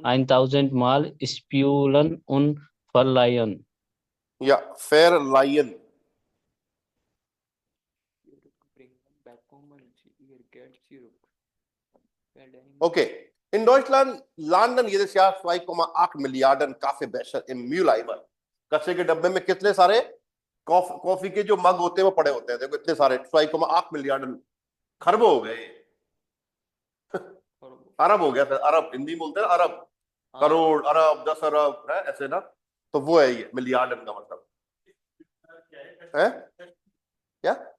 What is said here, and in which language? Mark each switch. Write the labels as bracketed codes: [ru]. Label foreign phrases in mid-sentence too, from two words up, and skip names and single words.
[de] 1000 Mal spülen und verleihen. Ja, verleihen. zurückbringen, bekommen sie ihr Geld zurück. Okay. In Deutschland landen jedes Jahr 2,8 Milliarden Kaffeebecher im Mülleimer. [hi] कचरे के डब्बे में कितने सारे कॉफी के जो मग होते हैं वो पड़े होते हैं, देखो इतने सारे 2,8 मिलियन, खरबों हो गए, अरब हो गया सर, अरब हिंदी में बोलते हैं अरब, करोड़, अरब, 10 अरब है ऐसे ना, तो वो है ये मिलियन का मतलब है क्या?